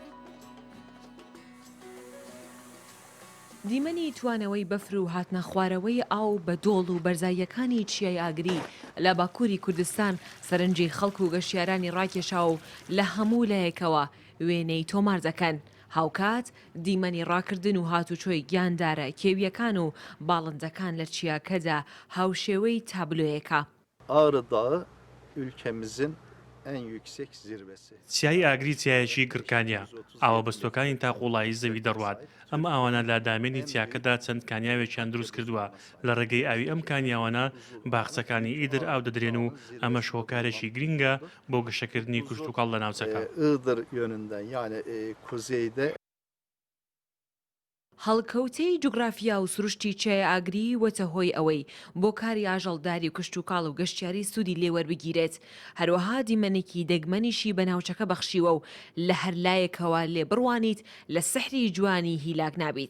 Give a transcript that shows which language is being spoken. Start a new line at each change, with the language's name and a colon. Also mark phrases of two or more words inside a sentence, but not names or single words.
Central Kurdish: دیمەنی توانەوەی بەفر و هاتنە خوارەوەی ئاو بە دۆڵ و بەرزاییەکانی چیای ئاگری لە باکووری کوردستان سەرنجی خەڵک و گەشتیارانی ڕاکێشا و لە هەموو لایەکەوە وێنەی تۆمار دەکەن. هاوکات دیمەنی ڕاکردن و هاتوچۆی گیاندارە کێویەکان و باڵندەکان لە چیاکەدا هاوشێوەی تابلۆیەکە.
Turkish: Ağrı Dağı ülkemizin en yüksek zirvesi.
Central Kurdish: چیای ئاگری چیایەکی گرکانیە، ئاوەبەستۆکانی تاقوڵایی زەوی دەڕوات. ئەم ئاوانە لە دامێنی چیاکەدا چەند کانیاوێکیان دروست کردووە. لە ڕێگەی ئاوی ئەم کانیاوانە باخچەکانی ئیدر ئاو دەدرێن و ئەمە شۆکارێکی گرینگە بۆ گەشەکردنی کوشتتوکاڵ لە ناوچەکە.
Turkish: Iğdır yönünden yani kuzeyde
Central Kurdish: هەڵکەوتەی جوگرافیا و سروشتی چای ئاگری وەتە هۆی ئەوەی بۆ کاری ئاژەڵداری و کشتتوکاڵ و گەشتیاری سوودی لێوەربگیرێت. هەروەها دیمەنێکی دەگمەنیشی بە ناوچەکە بەخشیوە و لە هەر لایەکەوە لێ بڕوانیت لە سحری جوانی هیلاک نابیت.